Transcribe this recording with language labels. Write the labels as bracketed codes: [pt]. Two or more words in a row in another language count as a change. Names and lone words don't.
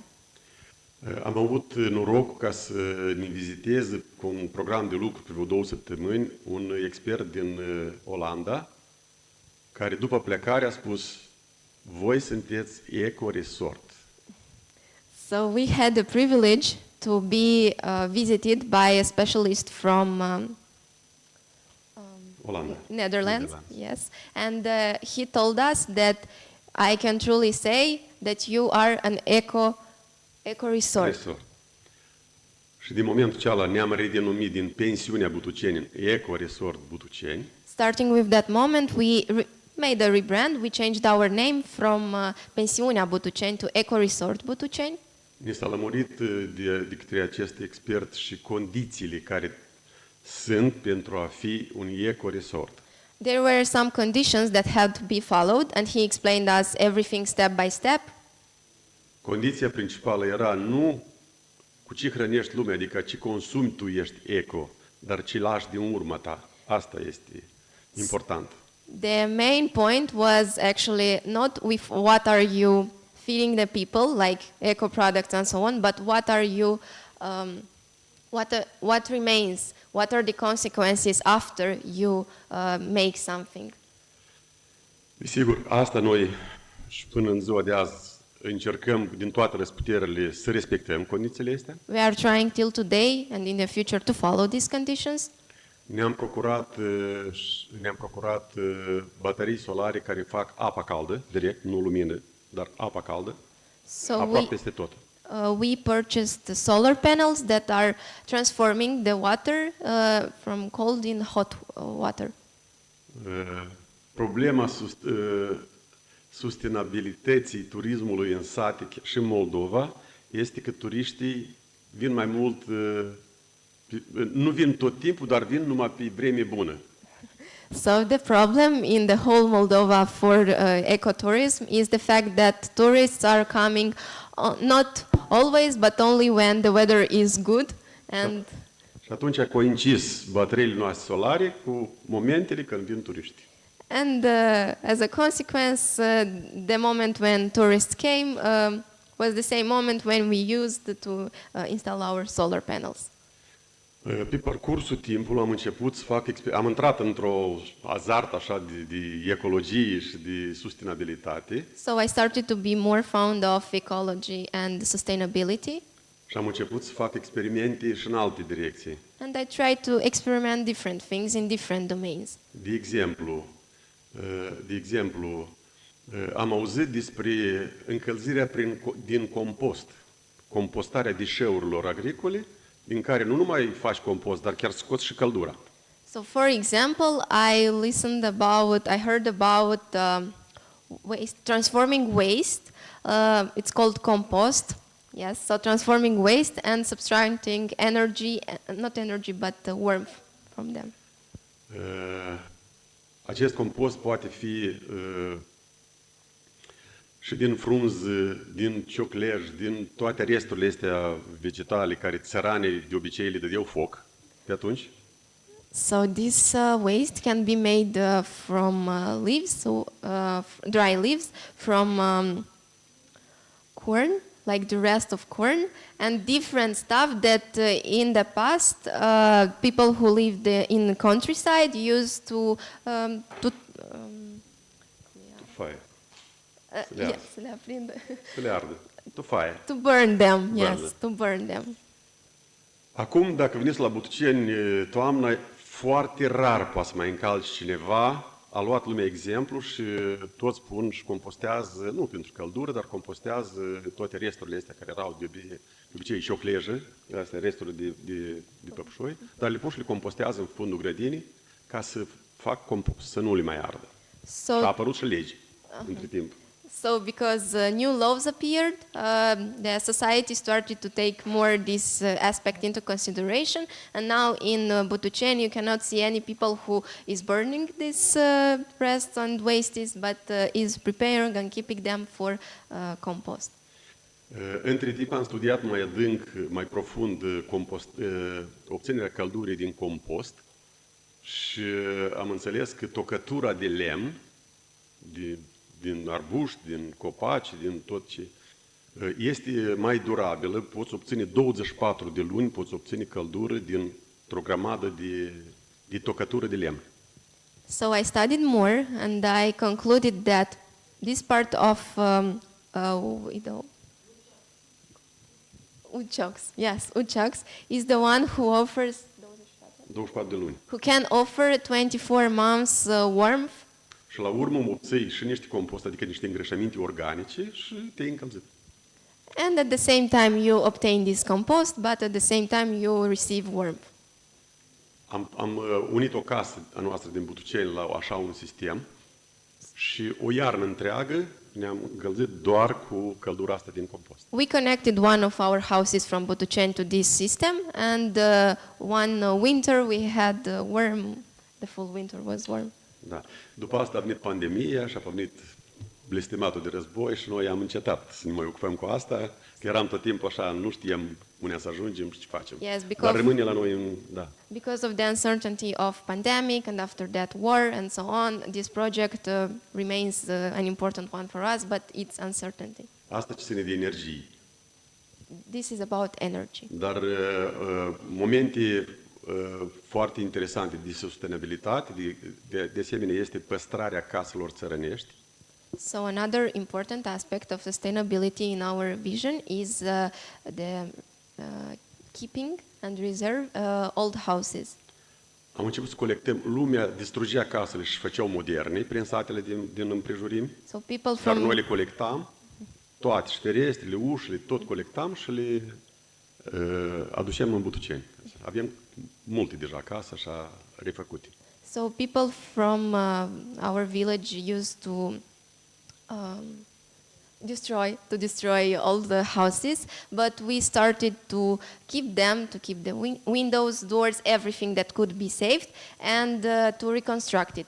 [ro] Am avut norocul ca să ne viziteze cu un program de lucru pe vreo 2 săptămâni un expert din Olanda, care după plecare a spus: voi sunteți eco-resort. [en] So we had the privilege to be visited by a specialist from Netherlands. Yes, and he told us that I can truly say that you are an eco-resort. [ro] Și din momentul acela ne-am redenumit din pensiunea Butuceni în eco-resort Butuceni. [en] Starting with that moment, we made a rebrand. We changed our name from Pensiunea Butuceni to Eco-Resort Butuceni. [ro] Ne s-a lămurit de către acest expert și condițiile care sunt pentru a fi un eco-resort. [en] There were some conditions that had to be followed, and he explained us everything step by step. [ro] Condiția principală era nu cu ce hrănești lumea, adică ce consumi tu ești eco, dar ce lași din urma ta. Asta este important. [en] The main point was actually not with what are you feeding the people, like eco products and so on, but what are you, what remains, what are the consequences after you make something. [ro] Desigur, asta noi și până în ziua de azi încercăm din toate răsputerile să respectăm condițiile astea. [en] We are trying till today and in the future to follow these conditions. [ro] Ne-am procurat baterii solare care fac apa caldă, direct, nu lumină, dar apa caldă, [en] So [ro] aproape [en] we, [ro] peste tot. [en] we purchased the solar panels that are transforming the water from cold in hot water. [ro] Problema sustenabilității turismului în sate și în Moldova este că turiștii vin mai mult, nu vin tot timpul, dar vin numai pe vreme bună. [en] So the problem in the whole Moldova for ecotourism is the fact that tourists are coming not always, but only when the weather is good. And [ro] Și atunci a coincis bateriile noastre solare cu momentele când vin turiști. [en] as a consequence, the moment when tourists came was the same moment when we used to install our solar panels. [ro] Pe parcursul timpului am început să fac, am intrat într-o azart așa de ecologie și de sustenabilitate [en] So I started to be more fond of ecology and sustainability, [ro] și am început să fac experimente și în alte direcții. [en] and I tried to experiment different things in different domains. [ro] De exemplu, am auzit despre încălzirea din compost, compostarea deșeurilor agricole, din care nu numai faci compost, dar chiar scoți și căldura. [en] So, for example, I heard about transforming waste. It's called compost. Yes, so transforming waste and subtracting energy, not energy, but warmth from them. [ro] Acest compost poate fi și din frunză, din cioclej, din toate resturile astea vegetale care țăranii de obicei le dădeau foc pe atunci. [en] So this waste can be made from leaves, dry leaves, from corn, like the rest of corn, and different stuff that in the past people who lived in the countryside used to [ro] Tufaie. [en] yes, [ro] să le aprindă. Să le ardă. Tufaie. [en] To burn them, Burn yes, them. to burn them. [ro] Acum, dacă veniți la Butuceni toamna, foarte rar poate să mai încalci cineva. A luat lumea exemplu și toți pun și compostează, nu pentru căldură, dar compostează toate resturile astea care erau de obicei ciocleje, astea resturile de păpușoi, dar le pun și le compostează în fundul grădinii ca să fac compost, să nu le mai ardă. Și a apărut și legi între timp. [en] So because new laws appeared, the society started to take more this aspect into consideration, and now in Butuceni you cannot see any people who is burning this rests and wastes, but is preparing and keeping them for compost. [ro] Între timp am studiat mai adânc, mai profund obținerea căldurii din compost și am înțeles că tocătura de lemn, din arbuști, din copaci, din tot ce este mai durabilă, poți obține 24 de luni, poți obține căldură dintr-o grămadă de tocătură de lemn. [en] So I studied more and I concluded that this part of Uchoks is the one who offers [ro] 24 de luni. [en] who can offer 24 months warmth. [ro] Și la urmă obții și niște compost, adică niște îngrășăminte organice și te-ai încălzit. [en] And at the same time you obtain this compost, but at the same time you receive warmth. [ro] Am unit o casă a noastră din Butuceni la așa un sistem și o iarnă întreagă ne-am încălzit doar cu căldura asta din compost. [en] We connected one of our houses from Butuceni to this system, and one winter we had warm. The full winter was warm. [ro] Da. După asta a venit pandemia și a venit blestematul de război și noi am încetat să ne mai ocupăm cu asta, că eram tot timpul așa, nu știam unde să ajungem și ce facem. [en] Yes, [ro] Dar rămâne la noi, da. [en] Because of the uncertainty of pandemic and after that war and so on, this project remains an important one for us, but it's uncertainty. [ro] Asta ce ține de energie. [en] This is about energy. [ro] Dar momente foarte interesante de sustenabilitate, de asemenea, este păstrarea caselor țărănești. [en] So another important aspect of sustainability in our vision is the keeping and reserve old houses. [ro] Am început să colectăm, lumea distrugea casele și făceau moderne prin satele din împrejurimi, [en] So people [ro] dar [en] from [ro] noi le colectam, toate, și ferestrele, ușile, tot colectam și le aducem în Butuceni. Avem multe deja acasă, așa, refăcute. [en] So people from our village used to destroy all the houses, but we started to keep them, to keep the windows, doors, everything that could be saved, and to reconstruct it.